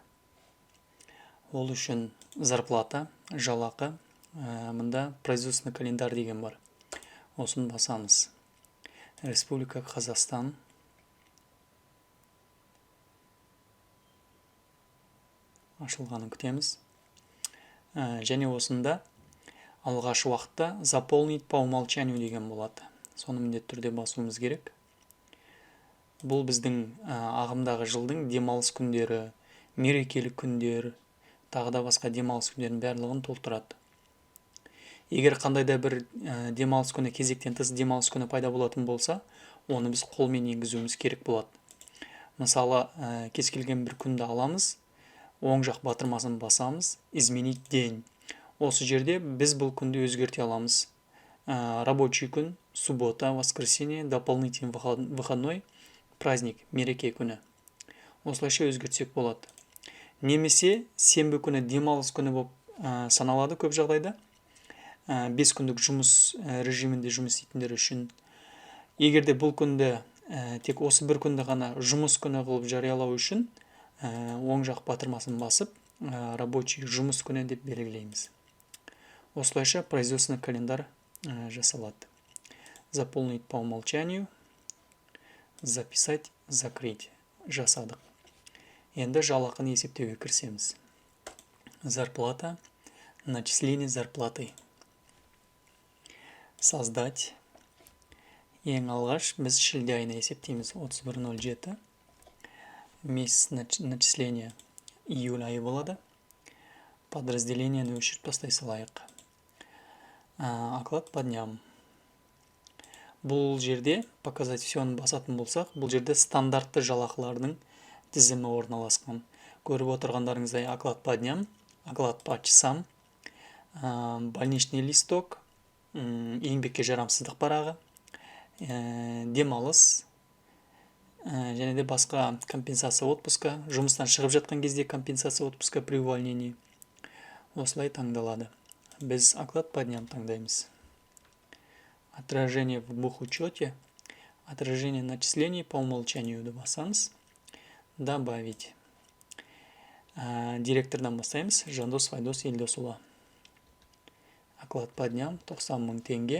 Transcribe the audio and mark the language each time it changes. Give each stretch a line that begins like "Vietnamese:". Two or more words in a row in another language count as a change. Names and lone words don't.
Kazakh: Ол үшін зарплата, жалақы, мында
Russian: производственный календар
Kazakh: деген бар. Осын басамыз. Республика Қазақстан. Ашылғанын күтеміз. Және осында алғаш уақытта
Russian: заполнить по умолчанию
Kazakh: деген болады. Соны міндетті түрде басуымыз керек. Бұл біздің ағымдағы жылдың демалыс күндері, мерекелік күндер, тағы да басқа демалыс күндерінің барлығын толтырады. Егер қандайда бір демалыс күні, кезектен тыс демалыс күні пайда болатын болса, оны біз қолмен енгізуіміз керек болады. Мысалы, кез келген бір күнді аламыз, оң жақ батырмасын басамыз,
Russian: изменить день.
Kazakh: Осы жерде біз бұл күнді өзгерте аламыз. Рабочий күн,
Russian: суббота, воскресенье, дополнительный выходной, праздник,
Kazakh: мереке күні. Осылайша өзгертсек болады. Немесе сенбі күні демалыс күні болып саналады көп жағдайда. 5 күндік жұмыс режимінде жұмыс істейтіндер үшін. Егерде бұл күнді тек осы бір күнді ғана жұмыс күні қылып жариялау үшін оң жақ батырмасын басып, рабочий жұмыс күні деп белгілейміз. Осылайша
Russian: производственный календар
Kazakh: жасалады.
Russian: Заполнить по умолчанию, записать, закрыть.
Kazakh: Жасадық. Енді жалақыны есептеуге кірісеміз.
Russian: Зарплата, начисление зарплаты. Создать.
Kazakh: Ең алғаш біз шілде айына есептейміз. 31.07.
Russian: Месяц начисления июль
Kazakh: айы болады. Подразделениені өшіріп тастай салайық.
Russian: Оклад по дням.
Kazakh: Бұл жерде
Russian: показать всены
Kazakh: басатын болсақ, бұл жерде стандартты жалақылардың тізімі орналасқан.
Russian: Көріп отырғандарыңыздай оклад по дням, оклад по часам, больничный листок,
Kazakh: еңбекке жарамсыздық парағы, демалыс, және де басқа
Russian: компенсация отпуска,
Kazakh: жұмыстан шығып жатқан кезде
Russian: компенсация отпуска при увольнении.
Kazakh: Осылай таңдалады. Біз
Russian: оклад по дням
Kazakh: таңдаймыз.
Russian: Отражение в бухучете, отражение начислений по умолчанию басамыз. Добавить.
Kazakh: Директордан бастаймыз. Жандос Файдос Елдосұлы.
Russian: Оклад по дням 90 000 теңге.